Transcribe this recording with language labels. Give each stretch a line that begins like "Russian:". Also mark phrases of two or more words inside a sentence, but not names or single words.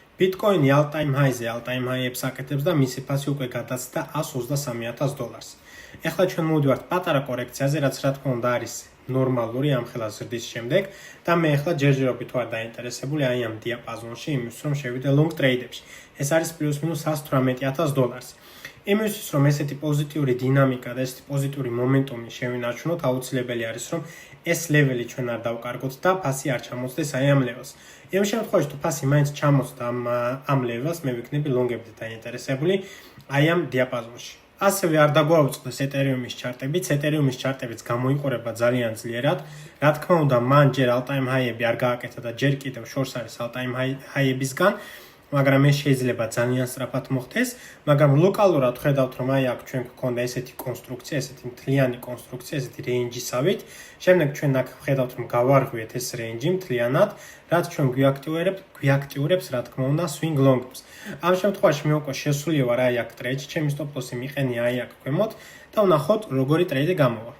Georgian: Bitcoin-ი
English: all-time high-
Georgian: ზე
English: all-time high-
Georgian: ებს აკეთებს და მისი ფასი უკვე გადაცდა $123,000. ეხლა ჩვენ მოვიდივართ პატარა კორექციაზე, რაც რა თქმა უნდა არის ნორმალური ამ ხელა ზრდის შემდეგ და მე ეხლა ჯერჯერობით ვარ დაინტერესებული აი ამ დიაპაზონში იმის რომ შევიდე
English: long trade-
Georgian: ებში. ეს არის პლუს-მინუს $118,000. იმისთვის რომ ესეთი პოზიტიური დინამიკა და ესეთი პოზიტიური მომენტუმი შევინარჩუნოთ, აუცილებელი არის რომ ეს ლეველი ჩვენ არ დავკარგოთ და ფასი არ ჩამოწდეს აი ამ ლეველს. იმ შემთხვევაში თუ ფასი მაინც ჩამოწდა ამ ლეველს, მე ვიქნები ლონგებით დაინტერესებული აი ამ დიაპაზონში. ასევე არ დაგვაუწყდეს ეთერიუმის ჩარტებიც, ეთერიუმის ჩარტებიც გამოიყურება ძალიან ძლიერად. რა თქმა უნდა, მან ჯერ
English: all-time high-
Georgian: ები არ გააკეთა და ჯერ კიდევ შორს არის
English: all-time high-
Georgian: ებისგან, მაგრამ ეს შეიძლება ძალიან სწრაფად მოხდეს, მაგრამ ლოკალურად ხედავთ რომ აი აქ ჩვენ გვქონდა ესეთი კონსტრუქცია, ესეთი მთლიანი კონსტრუქცია, ესეთი რეინჯისავით. შემდეგ ჩვენ აქ ხედავთ რომ გავარღვიეთ ეს რეინჯი მთლიანად, რაც ჩვენ გვიაქტიურებს, რა თქმა უნდა,
English: swing long-
Georgian: ებს. ამ შემთხვევაში მე უკვე შესული ვარ აი აქ ტრეიდში, ჩემი
English: stop loss-
Georgian: ი მიყენია აი აქ ქვემოთ და ვნახოთ როგორი ტრეიდი გამოვა.